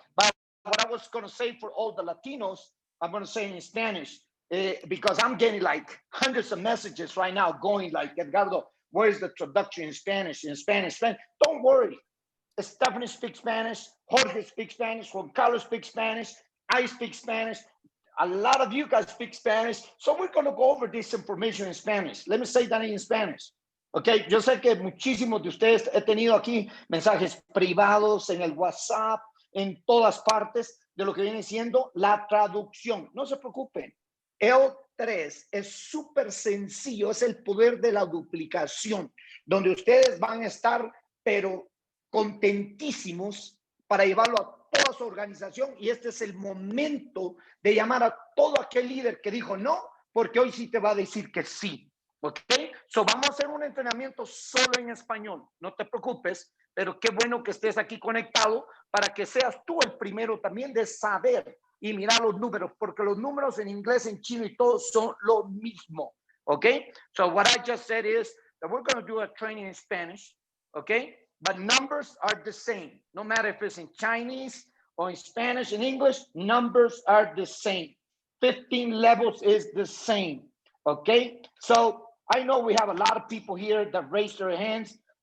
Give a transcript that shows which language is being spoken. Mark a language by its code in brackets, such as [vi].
[en] But what I was going to say for all the Latinos, I'm going to say in Spanish, because I'm getting like hundreds of messages right now going like, Edgardo, where's the traduction in Spanish? Don't worry. Stephanie speaks Spanish, Jorge speaks Spanish, Juan Carlos speaks Spanish, I speak Spanish, a lot of you guys speak Spanish, so we're going to go over this information in Spanish. Let me say that in Spanish. [es] Okay, yo sé que muchísimos de ustedes he tenido aquí mensajes privados en el WhatsApp, en todas partes de lo que viene siendo la traducción. No se preocupen. L3 es súper sencillo, es el poder de la duplicación, donde ustedes van a estar, pero contentísimos para llevarlo a toda su organización, y este es el momento de llamar a todo aquel líder que dijo no, porque hoy sí te va a decir que sí. ¿Ok? So vamos a hacer un entrenamiento solo en español, no te preocupes, pero qué bueno que estés aquí conectado para que seas tú el primero también de saber y mirar los números, porque los números en inglés, en chino y todo son lo mismo. ¿Ok? [en] So what I just said is that we're going to do a training in Spanish. ¿Ok? But numbers are the same. No matter if it's in Chinese or in Spanish and English, numbers are the same. 15 levels is the same. Okay, so I know we have a lot of people here that raised their hands.